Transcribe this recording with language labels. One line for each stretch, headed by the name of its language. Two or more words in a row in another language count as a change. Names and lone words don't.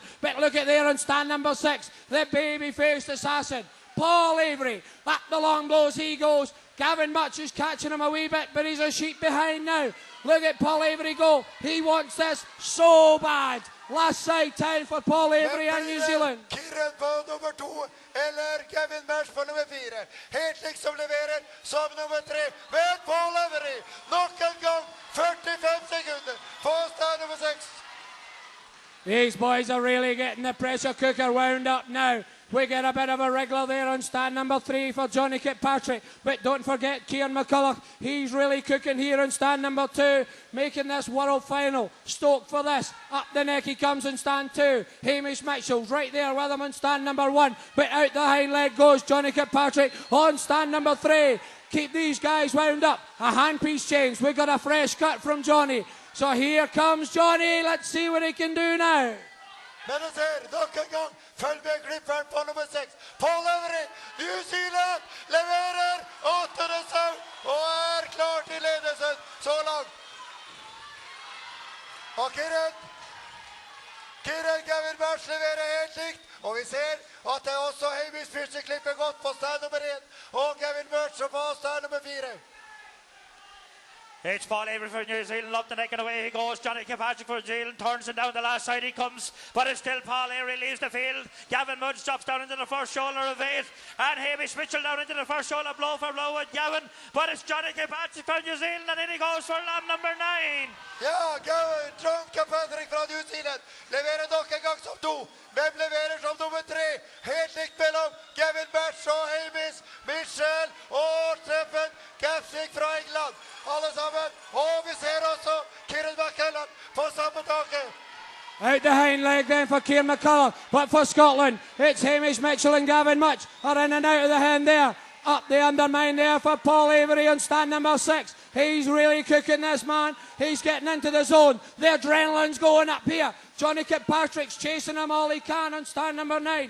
English: But look at there on stand number 6. The baby-faced assassin. Paul Avery. Up the long blows he goes. Gavin Much is catching him a wee bit, but he's a sheet behind now. Look at Paul Avery go. He wants this so bad. Last side time for Paul Avery and New Zealand.
Norwegian: Kieran på nummer 2, eller Gavin Much på nummer 4. Helt liksom leverer som nummer 3. Men Paul Avery, nok en gang 45 sekunder på stand nummer 6.
English: These boys are really getting the pressure cooker wound up now. We get a bit of a wriggler there on stand number 3 for Johnny Kirkpatrick. But don't forget Kieran McCulloch. He's really cooking here on stand number 2. Making this world final. Stoked for this. Up the neck he comes on stand 2. Hamish Mitchell's right there with him on stand number 1. But out the hind leg goes Johnny Kirkpatrick on stand number 3. Keep these guys wound up. A handpiece change. We got a fresh cut from Johnny. So here comes Johnny. Let's see what he can do now.
Norwegian: Men du ser, nok en gang, følg med klipperen på nummer 6. Paul Avery, New Zealand, leverer 8. sau og klar til ledelsen så langt. Og Kieran Gavin Much leverer helt likt. Og vi ser at det også Hamish Mitchell klipper godt på stand nummer 1. og Gavin Birch på avstand nummer 4.
English: It's Paul Avery for New Zealand, up the neck and away he goes. Johnny Kilpatrick for New Zealand, turns it down the last side he comes, but it's still Paul Avery leaves the field. Gavin Mudge drops down into the first shoulder of 8, and Hamish Mitchell down into the first shoulder, blow for blow with Gavin, but it's Johnny Kilpatrick for New Zealand, and in he goes for lamb number 9.
Norwegian: Ja, Gavin, John Kilpatrick fra New Zealand leverer nok en gang som 2. Hvem leverer som nummer 3? Helt likt mellom Gavin Birch og Hamish Mitchell og Treffen Kapsik fra England. Alle sammen. Og vi ser også Kieran McCulloch på samme taket.
English: Out the hind leg then for Kieran McCulloch, but for Scotland, it's Hamish Mitchell and Gavin Mudge are in and out of the hand there. Up the undermine there for Paul Avery on stand number 6. He's really cooking this man. He's getting into the zone. The adrenaline's going up here. Johnny Kilpatrick's chasing him all he can on stand number 9.